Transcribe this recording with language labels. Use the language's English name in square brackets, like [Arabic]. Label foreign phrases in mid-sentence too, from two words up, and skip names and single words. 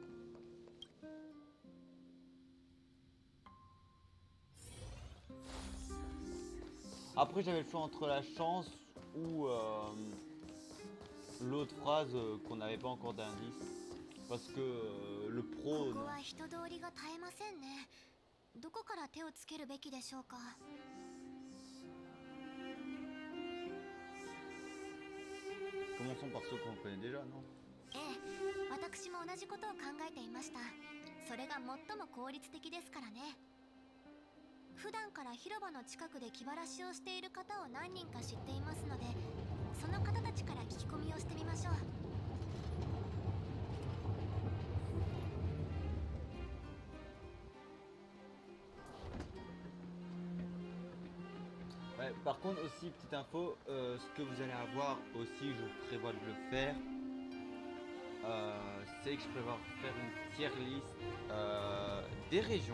[French] Après, j'avais le choix entre la chance ou l'autre phrase qu'on n'avait pas encore d'indice. Parce que le pro. [Japanese] ここは人通りが絶えませんね。どこから手をつけるべきでしょうか。 [French] Commençons par ceux qu'on connaît déjà, non? [Japanese] ええ、私も同じことを考えていました。それが最も効率的ですからね。普段から広場の近くで気晴らしをしている方を何人か知っていますので、その方たちから聞き込みをしてみましょう。 [French] Ouais, par contre aussi, petite info, ce que vous allez avoir aussi, je prévois de le faire, c'est que je prévois faire une [English] tier list [French] des régions.